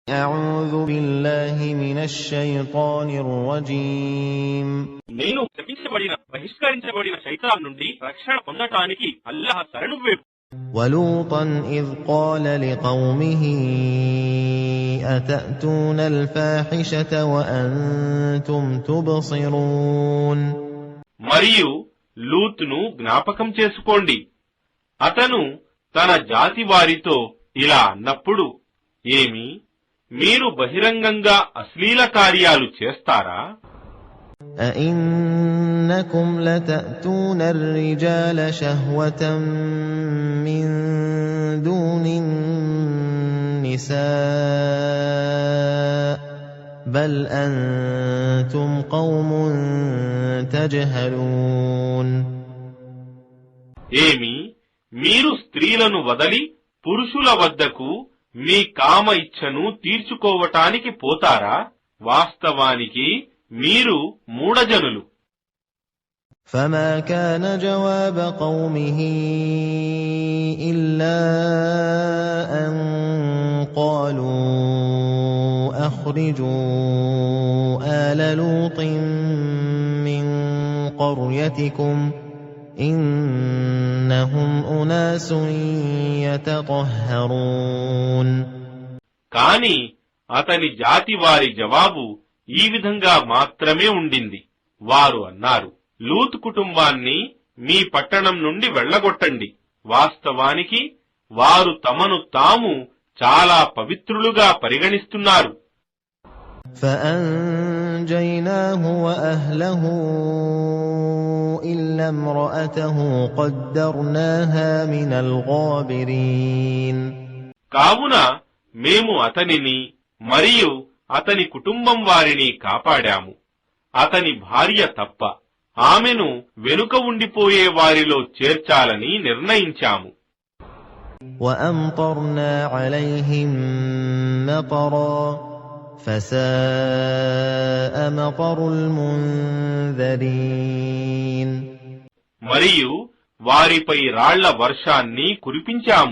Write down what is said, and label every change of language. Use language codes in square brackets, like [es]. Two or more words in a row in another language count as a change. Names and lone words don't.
[ar] أعوذ بالله من الشيطان الرجيم [te] నేను శపించబడిన బహిష్కరించబడిన శైతాన్ నుండి రక్షణ పొందటానికి అల్లాహ్ శరణు వేడు. [ar] ولوطا إذ قال لقومه أتأتون الفاحشة وأنتم تبصرون [te] మరియు లూత్ను జ్ఞాపకం చేసుకోండి. అతను తన జాతి వారితో ఇలా అన్నప్పుడు, ఏమి మీరు బహిరంగంగా అశ్లీల కార్యాలు చేస్తారా? [ar] أئنكم لتأتون الرجال شهوة من دون النساء بل أنتم قوم تجهلون [te] ఏమి మీరు స్త్రీలను వదలి పురుషుల వద్దకు మీ కామ ఇచ్ఛను తీర్చుకోవటానికి పోతారా? వాస్తవానికి మీరు మూఢజనులు. [ar] فما كان جواب قومه إلا أن قالوا أخرجوا آل لوط من قريتكم إنهم أناس يتطهرون [te] కాని అతని జాతి వారి జవాబు ఈ విధంగా మాత్రమే ఉండింది. వారు అన్నారు, లూత్ కుటుంబాన్ని మీ పట్టణం నుండి వెళ్లగొట్టండి. వాస్తవానికి వారు తమను తాము చాలా పవిత్రులుగా పరిగణిస్తున్నారు. [ar] فأنجيناه وأهله إلا امرأته قدرناها من الغابرين [te] కావున మేము అతనిని మరియు అతని కుటుంబం వారిని కాపాడాము. అతని భార్య తప్ప ఆమెను వెనుక ఉండిపోయే వారిలో చేర్చాలని నిర్ణయించాము. [ar] وأمطرنا عليهم مطرا فساء مطر المنذرين [te] మరియు వారిపై రాళ్ల వర్షాన్ని కురిపించాము.